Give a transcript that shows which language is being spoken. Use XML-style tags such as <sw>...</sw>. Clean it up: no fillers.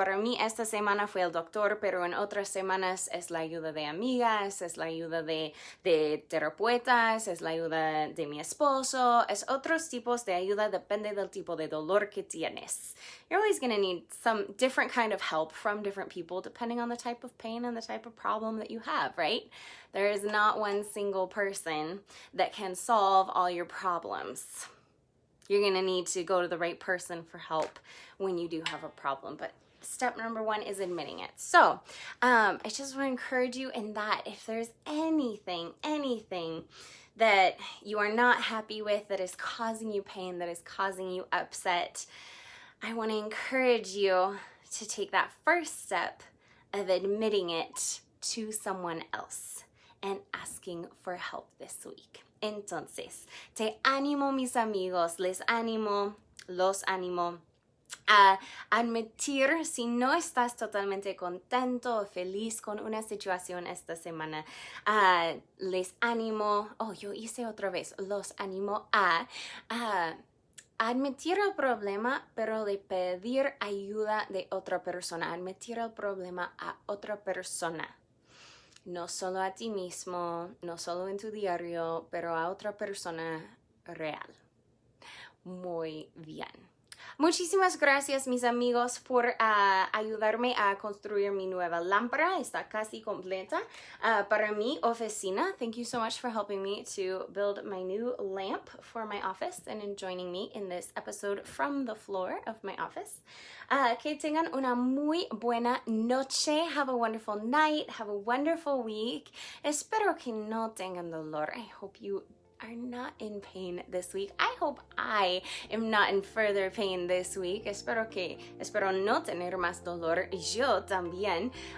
<es>Para mí esta semana fue el doctor, pero en otras semanas es la ayuda de amigas, es la ayuda de terapeutas, es la ayuda de mi esposo, es otros tipos de ayuda, depende del tipo de dolor que tienes.</es> <en>You're always going to need some different kind of help from different people depending on the type of pain and the type of problem that you have, right? There is not one single person that can solve all your problems. You're going to need to go to the right person for help when you do have a problem. But step number one is admitting it. So I just want to encourage you in that if there's anything that you are not happy with, that is causing you pain, that is causing you upset, I want to encourage you to take that first step of admitting it to someone else and asking for help this week.</en> <es>Entonces, te animo, mis amigos, los animo a admitir si no estás totalmente contento o feliz con una situación esta semana. Les animo, yo hice otra vez, los animo a admitir el problema, pero de pedir ayuda de otra persona, admitir el problema a otra persona. No solo a ti mismo, no solo en tu diario, pero a otra persona real. Muy bien. Muchísimas gracias, mis amigos, por ayudarme a construir mi nueva lámpara. Está casi completa para mi oficina.</es> <en>Thank you so much for helping me to build my new lamp for my office and in joining me in this episode from the floor of my office.</en> <es>Que tengan una muy buena noche.</es> <en>Have a wonderful night. Have a wonderful week.</en> <es>Espero que no tengan dolor.</es> <en>I hope you are not in pain this week. I hope I am not in further pain this week.</en> <es>Espero no tener más dolor yo también.</es>